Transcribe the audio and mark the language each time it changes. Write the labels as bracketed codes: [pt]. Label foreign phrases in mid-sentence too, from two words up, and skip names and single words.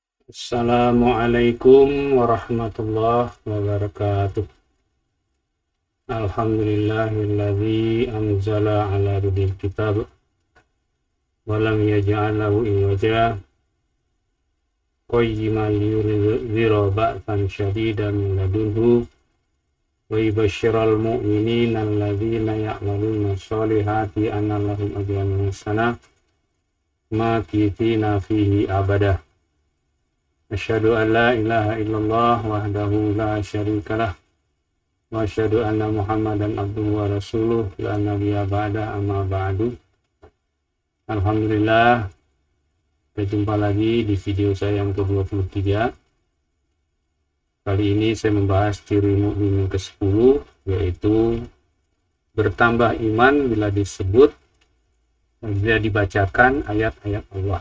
[ar] السلام عليكم ورحمة الله وبركاته. الحمد لله الذي أنزل على عبده الكتاب ولم يجعل له عوجا قيما لينذر بأسا شديدا من لدنه ويبشر المؤمنين الذين يعملون الصالحات أن لهم أجرا حسنا ماكثين فيه أبدا. أشهد أن لا إله إلا الله وحده لا شريك له وأشهد أن محمدا عبده ورسوله لا نبي بعده أما بعد. [id] Alhamdulillah, berjumpa lagi di video saya yang ke-23. Kali ini saya membahas ciri mukmin yang ke-10, yaitu bertambah iman bila dibacakan ayat-ayat Allah.